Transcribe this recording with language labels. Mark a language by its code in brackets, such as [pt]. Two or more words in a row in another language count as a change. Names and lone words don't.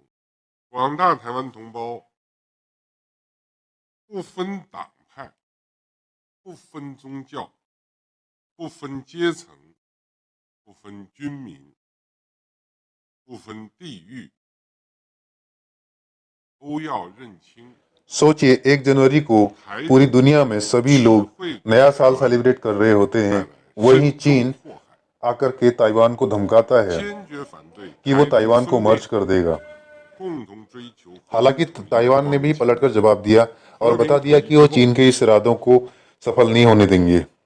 [zh] 广大台湾同胞不分党派、不分宗教、不分阶层、不分军民、不分地域，都要认清。 [hi] सोचिए 1 जनवरी को पूरी दुनिया में सभी लोग नया साल सेलिब्रेट कर रहे होते हैं, वहीं चीन आकर के ताइवान को धमकाता है कि वो ताइवान को मर्ज कर देगा। हालांकि ताइवान ने भी पलटकर जवाब दिया और बता दिया कि वो चीन के इस इरादों को सफल नहीं होने देंगे।